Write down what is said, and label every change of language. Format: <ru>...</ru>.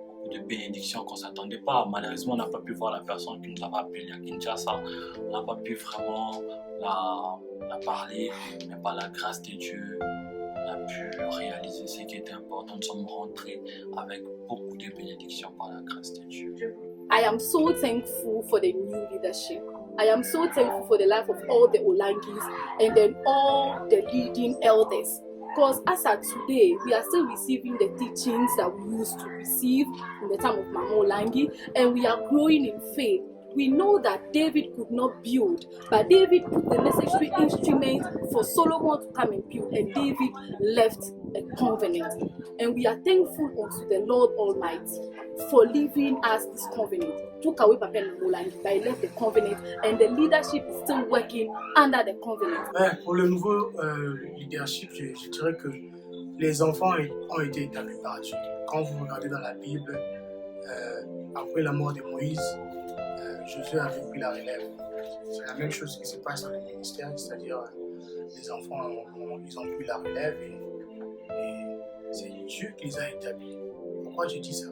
<fr>De bénédictions qu'on ne s'attendait pas. Malheureusement, on n'a pas pu voir la personne qui nous avait appelé à Kinshasa. On n'a pas pu vraiment la parler, mais par la grâce de Dieu, on a pu réaliser ce qui était important. Nous sommes rentrés avec beaucoup de bénédictions par la grâce de Dieu.</fr> <en>I am so thankful for the new leadership. I am so thankful for the life of all the Olangis and then all the leading elders. Because as of today, we are still receiving the teachings that we used to receive in the time of Mama Olangi, and we are growing in faith. We know that David could not build, but David put the necessary instrument for Solomon to come and build, and David left a covenant. And we are thankful unto the Lord Almighty for leaving us this covenant. Took away Papa Molangi, but he left the covenant, and the leadership is still working under the covenant.</en> <fr>Pour le nouveau leadership, je dirais que les enfants ont été établis par Dieu. Quand vous regardez dans la Bible, après la mort de Moïse, Josué avait pris la relève. C'est la même chose qui se passe dans le ministère, c'est-à-dire les enfants ils ont pris la relève et c'est Dieu qui les a établis. Pourquoi je dis ça?</fr>